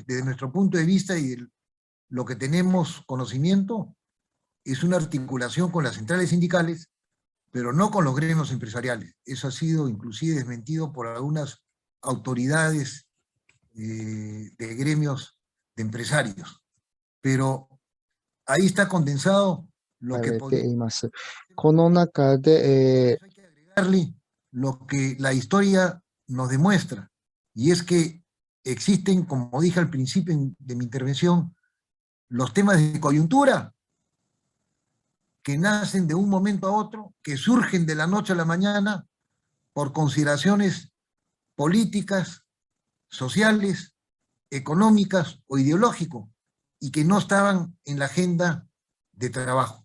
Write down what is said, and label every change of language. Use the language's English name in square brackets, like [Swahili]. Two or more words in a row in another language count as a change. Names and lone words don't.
[Spanish] Desde nuestro punto de vista y de lo que tenemos conocimiento, es una articulación con las centrales sindicales, pero no con los gremios empresariales. Eso ha sido inclusive desmentido por algunas autoridades de gremios de empresarios. Pero ahí está condensado lo que [Japanese] ています。この中で、 [Spanish] hay que agregarle lo que la historia nos demuestra, y es que existen, como dije al principio de mi intervención, los temas de coyuntura que nacen de un momento a otro, que surgen de la noche a la mañana por consideraciones políticas, sociales, económicas o ideológicas, y que no estaban en la agenda de trabajo.